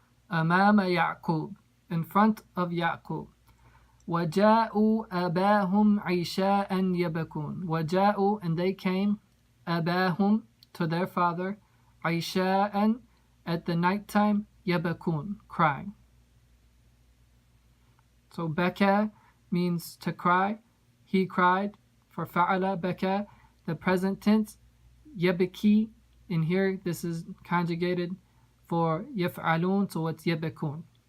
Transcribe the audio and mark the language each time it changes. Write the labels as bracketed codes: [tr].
[ar] أمام يعقوب, [en] in front of Yaqub. [ar] وجاءوا أباهم عشاء يبكون. [en] وجاءوا, and they came, أباهم, to their father, عشاء, at the night time, يبكون, crying. So baka means to cry. He cried. For fa'ala baka, the present tense. Yabki, in here this is conjugated for yaf'alun, so it's yabakun.